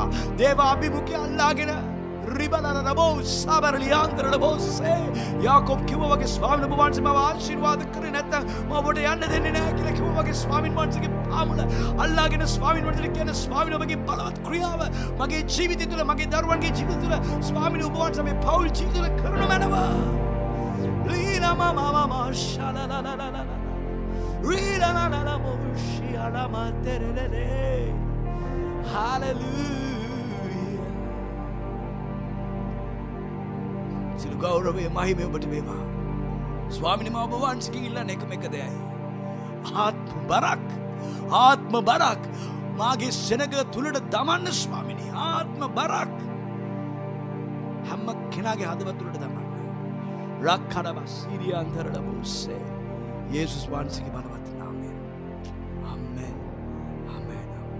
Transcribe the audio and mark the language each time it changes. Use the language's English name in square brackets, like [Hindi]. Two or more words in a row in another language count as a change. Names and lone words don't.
[Sinhala] දේව අභිමුඛය අල්ලාගෙන රිබලරබෝ සබරලියාන්තරබෝසේ යාකෝබ් කිව්වා වගේ ස්වාමීන් වහන්සේ මම ආශිර්වාද කරේ නැත්නම් මම ඔබට යන්න දෙන්නේ නැහැ කියලා කිව්වා වගේ ස්වාමීන් වහන්සේගේ පාමුල අල්ලාගෙන ස්වාමීන් වහන්සේ කියන ස්වාමීන් ඔබගේ බලවත් ක්‍රියාව මගේ ජීවිතය තුළ මගේ දරුවන්ගේ ජීවිතය තුළ ස්වාමීන් වහන්සේ මේ පෞල් ජීවිතය තුළ කරන මනවා. Lina mama mama shalalala Rila la la la mo shiala ma terele Hallelujah සියලු ගෞරවය මහිමය ඔබට වේවා. ස්වාමිනේ මම ඔබ වහන්සේගෙන් ඉල්ලන්නේ එකම එක දෙයයි. ආත්ම බරක් මාගේ සෙනග තුලට දමන්න ස්වාමිනේ. ආත්ම බරක් හැම කෙනාගේ හදවත තුලට දමන්න. රක්කඩව සිරියන්තරලබුස්සේ යේසුස් වහන්සේගේ බලවත් නාමයෙන් ආමෙන් ආමෙන්.